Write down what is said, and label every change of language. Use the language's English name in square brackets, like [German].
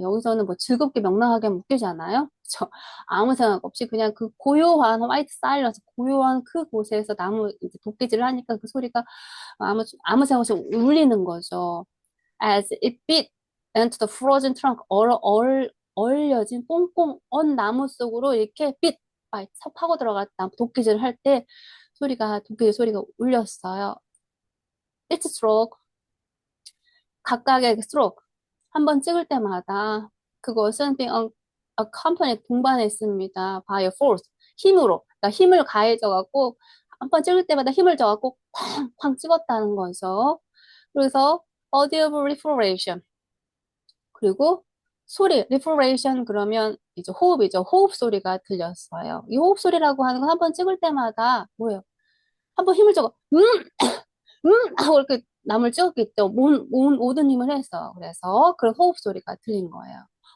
[Korean] 여기서는 뭐 즐겁게 명랑하게 하면 웃기잖아요. 그쵸? 아무 생각 없이 그냥 그 고요한 화이트 사일런스 고요한 그 곳에서 나무 이제 도끼질을 하니까 그 소리가 아무 생각 없이 울리는 거죠. [English] As it bit into the frozen trunk, [Korean] 얼려진 꽁꽁 언 나무 속으로 이렇게 파고 들어갔다. 도끼질을 할 때 도끼질 소리가 울렸어요. [English] It's stroke, 각각의 stroke. [Korean] 한 번 찍을 때마다 그것은 [English] being accompanied, [Korean] 동반했습니다. [English] by a force, 힘으로. [Korean] 그러니까 힘을 가해져갖고 한 번 찍을 때마다 힘을 줘갖고 쾅쾅 찍었다는 거죠. [English] 그래서 audible respiration. [Korean] 그리고 소리, respiration 그러면 이제 호흡이죠. 호흡 소리가 들렸어요. 이 호흡 소리라고 하는 건 한 번 찍을 때마다 뭐예요? 한 번 힘을 줘서 하고 이렇게 남을 찍었겠죠. 모든 힘을 해서 그래서 그런 호흡 소리가 들린 거예요.